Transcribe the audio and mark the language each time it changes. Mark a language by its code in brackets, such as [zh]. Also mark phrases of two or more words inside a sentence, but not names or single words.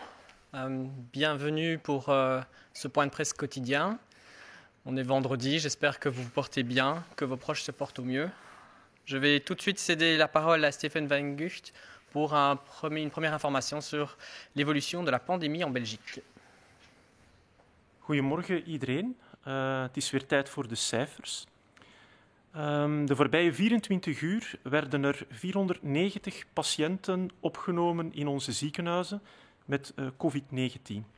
[fr] Bienvenue pour ce point de presse quotidien. On est vendredi, j'espère que vous vous portez bien, que vos proches se portent au mieux. Je vais tout de suite céder la parole à Stefan van Gucht pour une première information sur l'évolution de la pandemie en Belgique. [nl] Goedemorgen iedereen. Het is weer tijd voor de cijfers. De voorbije 24 uur werden er 490 patiënten opgenomen in onze ziekenhuizen met COVID-19.